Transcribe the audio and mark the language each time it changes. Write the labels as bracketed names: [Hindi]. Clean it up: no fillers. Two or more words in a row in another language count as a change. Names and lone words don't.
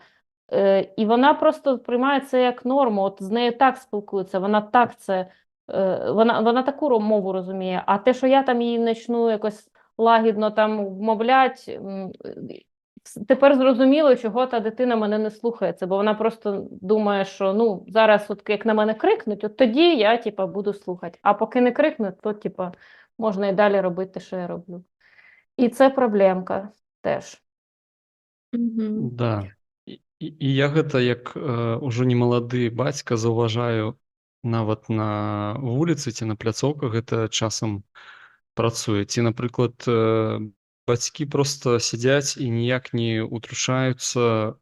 [Ukrainian] І вона просто приймає це як норму, от з нею так спілкуються, вона так це, вона таку мову розуміє, а те, що я там її почну якось лагідно там вмовлять, тепер зрозуміло, чого та дитина мене не слухається, бо вона просто думає, що ну, зараз от як на мене крикнуть, от тоді я, типа, буду слухати, а поки не крикнуть, то, типа, можна і далі робити, що я роблю. І це проблемка теж. Мгм. [Belarusian] Да. І я гэта як ўжо не малады бацька заўважаю нават на вуліцы ці на пляцоўках гэта часам працуе. Ці, напрыклад, бацькі проста сядзяць і ніяк не утручаюцца.